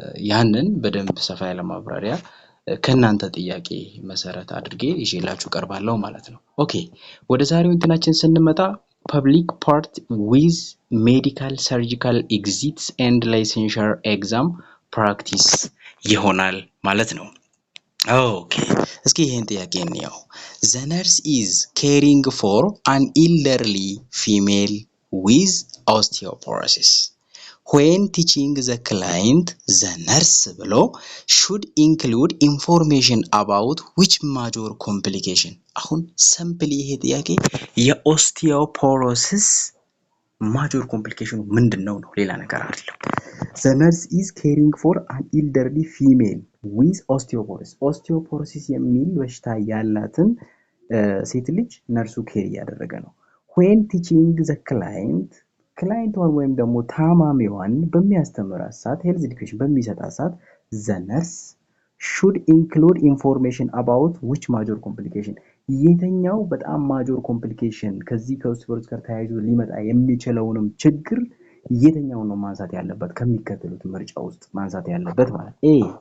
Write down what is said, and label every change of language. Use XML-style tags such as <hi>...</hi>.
<am>ያንን በደንብ ሰፋ ያለ ማብራሪያ ከናንተ ጥያቄ መሰረት አድርጌ ይዤላችሁ ቀርባለሁ ማለት ነው። ኦኬ ወደ ዛሬው እንትናችን ስንመጣ</am> <en>public part with medical surgical exits and licensure exam practice</en> <am>ይሆናል ማለት ነው። ኦኬ እስኪ ይሄን ጥያቄ እንየው።</am> <en>The nurse is caring for an elderly female with osteoporosis. When teaching the client, the nurse ብሎ should include information about which major complication</en> <am>አሁን ሲምፕሊ ይሄ ጥያቄ የኦስቲዮፖሮሲስ ማጆር ኮምፕሊኬሽኑ ምንድነው ነው ሌላ ነገር አይደለም።</am> <en>The nurse is caring for an elderly female with osteoporosis.</en> <am>osteoporosis የሚል በሽታ ያላትን ሴት ልጅ ነርሱ ኬር ያደረገ ነው።</am> <en>When teaching the</en> <am>ክላይንቷን ወይም ደግሞ ታማሚዋን በሚያስተምራት ሰዓት ሄልዝ ኤዱኬሽን በሚሰጣት ሰዓት</am> <en>the nurse should include information about which major complication</en> <am>የተኛው በጣም ማጆር ኮምፕሊኬሽን ከዚህ ከኦስቲዮፖሮሲስ ጋር ተያይዞ ሊመጣ የሚችለውንም ችግር የተኛው ነው ማንሳት ያለበት ከሚከተሉት ምርጫ ውስጥ ማንሳት ያለበት ማለት A</am>